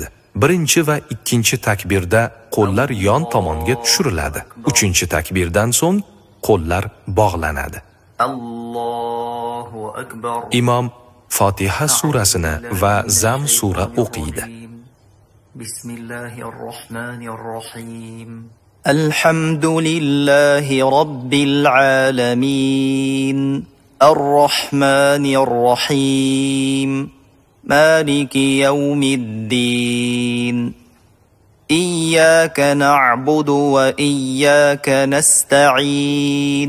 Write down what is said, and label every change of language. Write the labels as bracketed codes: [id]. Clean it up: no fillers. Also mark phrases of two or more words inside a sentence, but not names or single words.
[uz] Birinchi va ikkinchi takbirda qo'llar yon tomonga tushiriladi. 3-takbirdan so'ng qo'llar bog'lanadi. [ar] الله أكبر. [uz] Imom Fotiha surasini va Zam sura o'qiydi. [ar] بسم الله الرحمن الرحيم. الحمد لله رب العالمين. الرحمن الرحيم. مالك يوم الدين. إياك نعبد وإياك نستعين.